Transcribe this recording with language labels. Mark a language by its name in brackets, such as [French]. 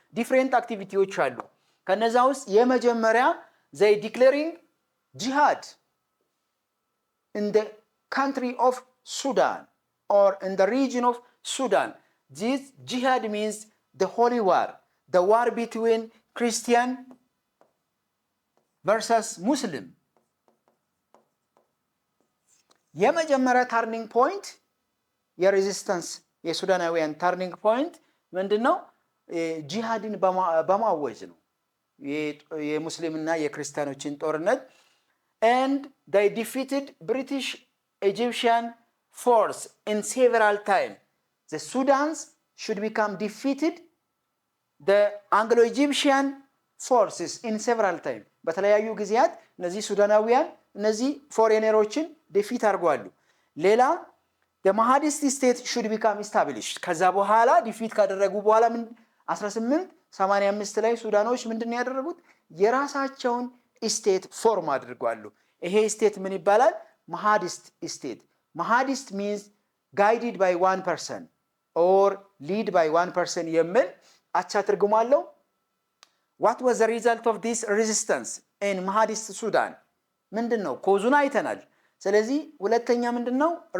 [Amharic] ዲፍረንት አክቲቪቲዎች አሉ። ከነዛ ውስጥ የመጀመሪያ [English] they declaring jihad in the country of Sudan or in the region of Sudan. This jihad means the holy war, the war between Christian versus Muslim. [Amharic] የመጀመሪያ ተርኒንግ ፖይንት የሬዚስታንስ የሱዳናውያን ተርኒንግ ፖይንት ምንድነው? ጂሃድን በማወጅ ነው። የሙስሊምና የክርስቲያኖችን ጦርነት [English] and they defeated British Egyptian force in several times. The Sudans should become defeated the Anglo-Egyptian forces in several times. [Amharic] በተለያዩ ጊዜያት እነዚህ ሱዳናውያን እነዚህ ፎሬነሮችን ዲፊት አድርጓሉ። ሌላ [English] the Mahadist state should become established. [Amharic] ከዛ በኋላ ዲፊት ካደረጉ በኋላ 1885 ላይ ሱዳኖች ምንድነው ያደረጉት? የራሳቸውን ስቴት ፎርም አድርጓሉ። ይሄ ስቴት ምን ይባላል? [English] Mahadist state. Mahadist means guided by one person or lead by one person [Amharic] የሚል አቻ ትርጉም አለው። [English] What was the result of this resistance in Mahadist Sudan? [Amharic] ምንድነው? ኮዙን አይተናል። ስለዚህ ሁለተኛ ምንድነው?